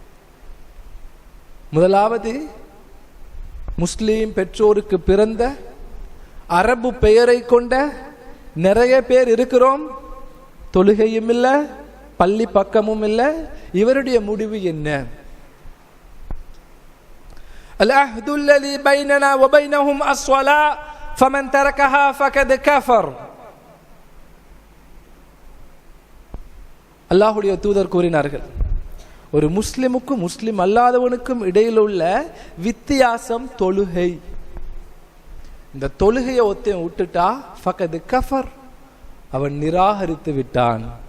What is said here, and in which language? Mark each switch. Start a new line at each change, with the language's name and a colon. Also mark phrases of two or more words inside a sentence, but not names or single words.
Tamil: முதலாவது, முஸ்லீம் பெற்றோருக்கு பிறந்த அரபு பெயரை கொண்ட நிறைய பேர் இருக்கிறோம். தொழுகையும் இல்லை, பள்ளி பக்கமும் இல்லை. இவருடைய முடிவு என்ன?
Arabic: العهد الذي بيننا وبينهم الصلاة فمن تركها فقد كفر.
Tamil: அல்லாஹ்வுடைய தூதர் கூறினார்கள், ஒரு முஸ்லிமுக்கும் முஸ்லிம் அல்லாதவனுக்கும் இடையில் உள்ள வித்தியாசம் தொழுகை. இந்த தொழுகையை ஒருத்தன் விட்டுட்டா
Arabic: فقد كفر,
Tamil: அவன் நிராகரித்து விட்டான்.